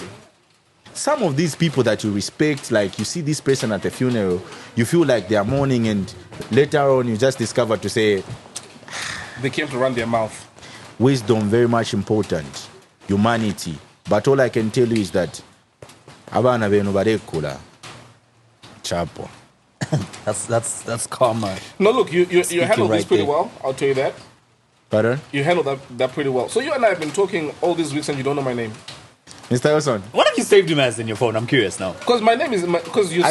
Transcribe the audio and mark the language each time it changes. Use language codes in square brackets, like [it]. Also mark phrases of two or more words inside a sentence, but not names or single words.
[en] Some of these people that you respect, like you see this person at the funeral, you feel like they are mourning, and later on you just discover to say, they came to run their mouth. Wisdom, very much important. Humanity. But all I can tell you is that [bem] abana benu barekula. [en] Chapo. That's karma. No, look, you handled this pretty well. I'll tell you that. Pardon? You handled that pretty well. So you and I have been talking all these weeks and you don't know my name. Mr. Elson. What have you saved him as in your phone? I'm curious now. Because my name is... Because you